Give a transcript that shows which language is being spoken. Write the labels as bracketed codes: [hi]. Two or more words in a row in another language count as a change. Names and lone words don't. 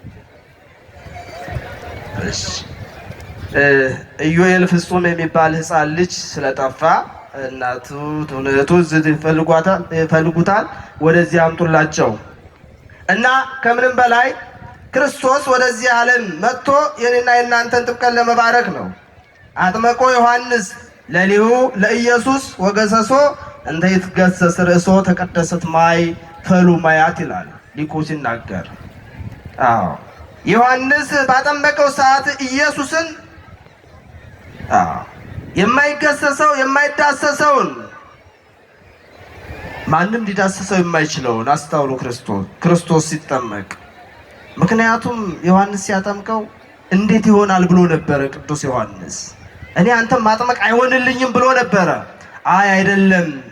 [am] እሺ ኢዮኤል ፍጹም የሚባል ሕፃን ልጅ ስለጠፋ እናቱ ትውነቱ ይፈልጉታል፣ ወደዚህ አምጡላቸው እና ከምንም በላይ ክርስቶስ ወደዚህ ዓለም መጥቶ የኔና የናንተን ጥምቀት ለመባረክ ነው። [gez] አጥመቆ ዮሐንስ ለሊሁ ለኢየሱስ ወገሰሶ እንተ ይትገሰስ ርእሶ ተቀደሰት ማይ ፈሉ ማያት [am] ይላል ሊቁ ሲናገር። ዮሐንስ ባጠመቀው ሰዓት ኢየሱስን የማይገሰሰው የማይዳሰሰውን ማንም ሊዳሰሰው የማይችለውን አስተውሉ ክርስቶስ ሲጠመቅ። ምክንያቱም ዮሐንስ ሲያጠምቀው እንዴት ይሆናል ብሎ ነበረ ቅዱስ ዮሐንስ። እኔ አንተም ማጥመቅ አይሆንልኝም ብሎ ነበረ። አይደለም፣